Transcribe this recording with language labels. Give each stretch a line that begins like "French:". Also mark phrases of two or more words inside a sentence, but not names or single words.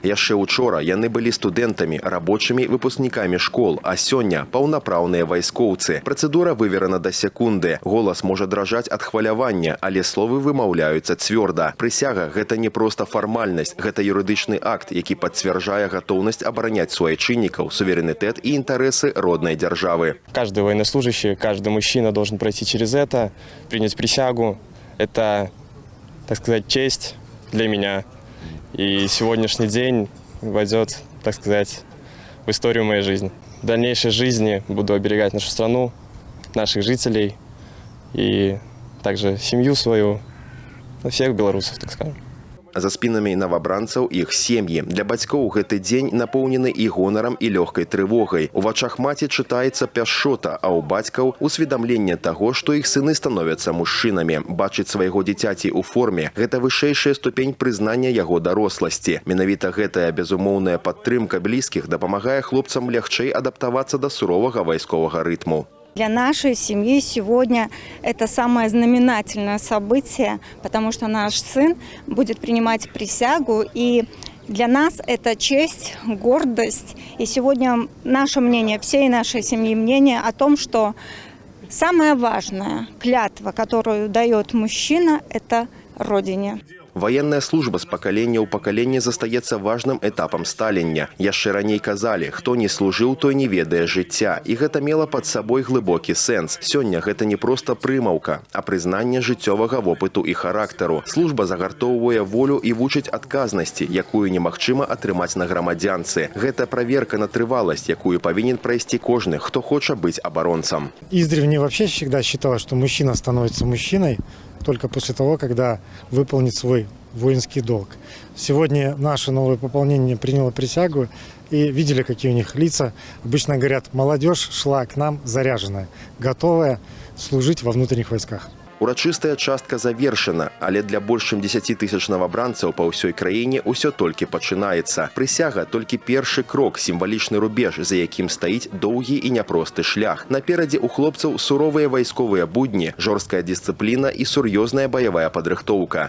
Belarusian: Яшчэ учора яны былі студэнтамі, рабочымі, выпускнікамі школ, а сёння паўнапраўныя вайскоўцы. Працэдура выверана да секунды. Голас можа дрожаць ад хвалявання, але словы вымаўляюцца цвёрда. Прысяга – гэта не проста фармальнасць, гэта юрыдычны акт, які пацвярджае гатоўнасць абараняць суайчыннікаў, суверэнітэт і інтарэсы роднай дзяржавы.
Russian: Каждый военнослужащий, каждый мужчина должен пройти через это, принять присягу. Это, так сказать, честь для меня. И сегодняшний день войдет, так сказать, в историю моей жизни. В дальнейшей жизни буду оберегать нашу страну, наших жителей и также семью свою, всех белорусов, так скажем.
Belarusian: За спінамі новабранцаў іх сем'і. Для бацькоў гэты дзень напоўнены і гонарам, і лёгкай трывогай. У вачах маці чытаецца пяшчота, а ў бацькаў усведамленне таго, што іх сыны становяцца мужчынамі. Бачыць свайго дзіцяці ў форме – гэта вышэйшая ступень прызнання яго даросласці. Менавіта гэтая безумоўная падтрымка блізкіх дапамагае хлопцам лягчэй адаптавацца да суровага вайсковага рытму.
Russian: Для нашей семьи сегодня это самое знаменательное событие, потому что наш сын будет принимать присягу, и для нас это честь, гордость. И сегодня наше мнение, всей нашей семьи мнение о том, что самое важное клятва, которую дает мужчина, это Родине. Военная служба
Belarusian: з пакалення ў пакаленне застаецца важным этапам сталення. Яшчэ раней казалі, хто не служыў, той не ведае жыцця. І гэта мела пад сабой глыбокі сэнс. Сёння гэта не проста прымаўка, а прызнанне жыццёвага вопыту і характару. Служба загартоўвае волю і вучыць адказнасці, якую немагчыма атрымаць на грамадзянцы. Гэта праверка на трываласць, якую павінен прайсці кожны, хто хоча быць абаронцам.
Russian: Издревле вообще всегда считалось, что мужчина становится мужчиной только после того, когда выполнит свой воинский долг. Сегодня наше новое пополнение приняло присягу и видели, какие у них лица. Обычно говорят, молодежь шла к нам заряженная, готовая служить во внутренних войсках.
Belarusian: Урачыстая частка завершана, але для больш чым 10 тысяч новабранцаў па ўсёй краіне ўсё толькі пачынаецца. Прысяга – толькі першы крок, сімвалічны рубеж, за якім стаіць доўгі і няпросты шлях. Наперадзе ў хлопцаў суровыя вайсковыя будні, жорсткая дысцыпліна і сур'ёзная баявая падрыхтоўка.